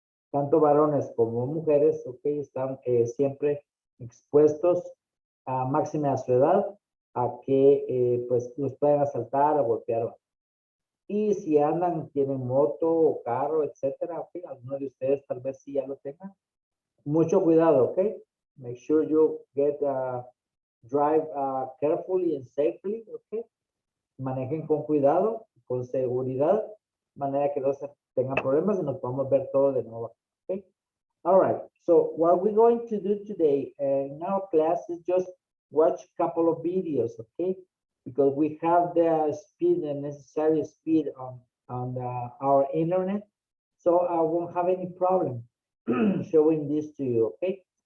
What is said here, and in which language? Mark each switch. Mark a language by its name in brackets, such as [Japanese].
[Spanish] Tanto varones como mujeres, ok, están siempre expuestos a máxima a su edad a que pues los puedan asaltar o golpear. Y si andan, tienen moto o carro, etcétera, ok, algunos de ustedes tal vez sí ya lo tengan. Mucho cuidado, ok. [English] Make sure you drive carefully and safely, ok. [Spanish] Manejen con cuidado, con seguridad, de manera que no se tengan problemas y nos podamos ver todo de nuevo, ok. [English] All right, so what we're going to do today in our class is just watch a couple of videos, okay? Because we have the speed, the necessary speed on our internet, so I won't have any problem showing this to you, okay?